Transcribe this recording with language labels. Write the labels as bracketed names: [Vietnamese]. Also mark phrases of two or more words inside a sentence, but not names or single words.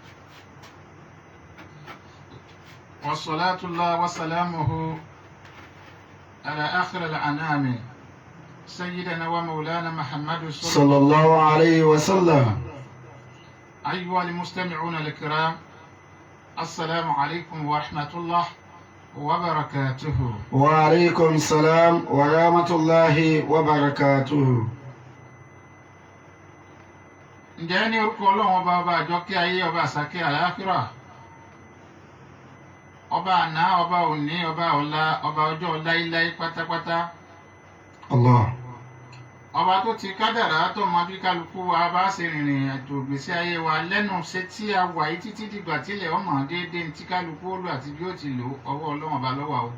[Arabic] والصلاة الله وسلامه على آخر الأنام سيدنا ومولانا محمد صلى الله عليه وسلم. أيها المستمعون الكرام، السلام عليكم ورحمة الله وبركاته. وعليكم السلام ورحمة الله وبركاته. [Yoruba] ǹjẹ́ ní orúkọ ọlọ́run ọba ọba àjọkẹ́ ayé ọba àsàkẹ́ àlàáfíà ọba àná ọba òní ọba ọ̀la ọba ọjọ́ láíláí pátápátá. Allah. ọba tó ti kádàrá tó mọ bí kálukú wa bá ṣe rìnrìn àjò ìgbésí ayé wa lẹ́nu ṣe tí a wà yìí títí dìgbà tílẹ̀ ọmọ déédéé tí kálukú ó lò àti bí ó ti lò ọwọ́ ọlọ́run ọba lọ́wọ́ o.